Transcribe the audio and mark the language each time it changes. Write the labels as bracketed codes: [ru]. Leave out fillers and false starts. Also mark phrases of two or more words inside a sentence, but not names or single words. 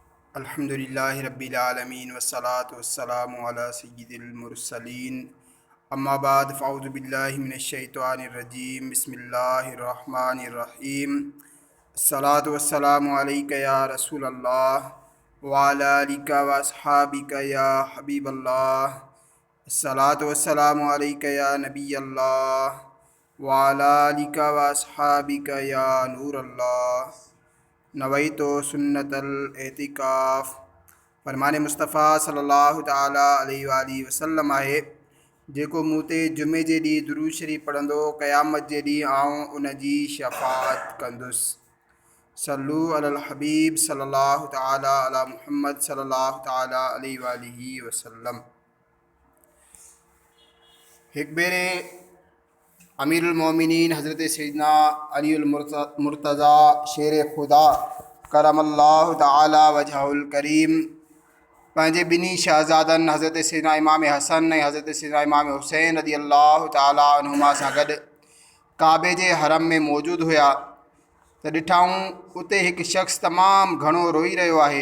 [ar] الحمد لله رب العالمين والصلاة والسلام على سيد المرسلين أما بعد فأعوذ بالله من الشيطان الرجيم بسم الله الرحمن الرحيم الصلاة والسلام عليك يا رسول الله وعلى آلك وأصحابك يا حبيب الله الصلاة والسلام عليك يا نبي الله وعلى آلك وأصحابك يا نور الله نويت سنة الاعتكاف. [sd] फरमान मुस्तफ़ा [ar] صلى الله تعالى عليه وآله وسلم [sd] आहे जेको मूं ते जुमे जे ॾींहुं दुरूद शरीफ़ पढ़ंदो क़यामत जे ॾींहुं आउं उन जी शफ़ाअत कंदुसि। [ar] صلوا على الحبيب صلى الله تعالى على محمد صلى الله تعالى عليه وآله وسلم. [sd] हिकु भेरे [ar] أمير المؤمنين [sd] हज़रत सैयदना अलीउल मुर्तज़ा शेर खुदा [ar] كرم الله تعالى وجهه الكريم [sd] पंहिंजे ॿिन्ही शहज़ादनि हज़रत सैयदना इमाम हसन ऐं हज़रत सैयदना इमाम हुसैन [ar] رضي الله تعالى عنهما [sd] सां गॾु काबे जे हरम में मौजूदु हुया त ॾिठाऊं उते हिकु शख़्स तमामु घणो रोई रहियो आहे।